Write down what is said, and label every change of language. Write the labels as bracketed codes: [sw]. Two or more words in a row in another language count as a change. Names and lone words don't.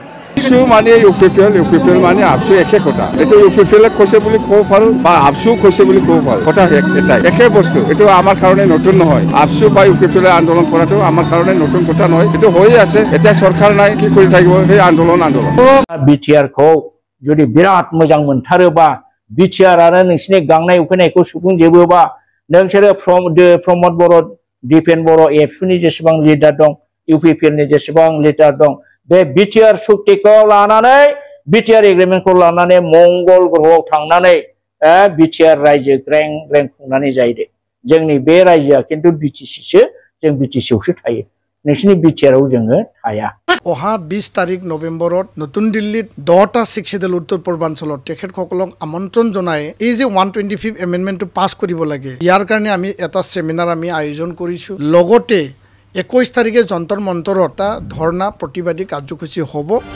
[as] ABSU মানে UPPL মানে ABSU একে কথা এইটো UPPL কৈছে বুলি ক'ব পাৰোঁ বা ABSU কৈছে বুলি ক'ব পাৰোঁ কথা এটা একে বস্তু এইটো আমাৰ কাৰণে নতুন নহয় ABSU বা UPPL আন্দোলন কৰাটো আমাৰ কাৰণে নতুন কথা নহয় এইটো হৈ আছে এতিয়া চৰকাৰ নাই কি কৰি থাকিব সেই আন্দোলন [brx] बिटिआरखौ जुदि बिराद मोजां मोनथारोबा बिटिआर आरो नोंसिनि गांनाय उखैनायखौ सुफुंजोबोबा नोंसोरो प्रमोद बड़ो दिपेन बड़ो ABSUनि जेसेबां लिडार दं UPPLनि जेसेबां लिडार दं बे बिटिआर सुक्तिखौ लानानै बिटिआर एग्रिमेन्टखौ लानानै मंगल ग्रहआव थांनानै बिटिआर रायजो ग्रें ग्रें खुंनानै जायो जोंनि बे रायजोआ खिन्थु बिटिसिसो जों बिटिसियावसो थायो नोंसिनि बिटिआरआव जोङो थाया [as] অহা 20 তাৰিখ নৱেম্বৰত নতুন দিল্লীত 10টা শিক্ষিদল উত্তৰ পূৰ্বাঞ্চলত তেখেতসকলক আমন্ত্ৰণ জনাই এই যে 125 এমেণ্ডমেণ্টটো পাছ কৰিব লাগে ইয়াৰ কাৰণে আমি এটা সেমিনাৰ আমি আয়োজন কৰিছো লগতে 21 তাৰিখে যন্তৰ মন্তৰত এটা ধৰ্ণা প্ৰতিবাদী কাৰ্যসূচী হ'ব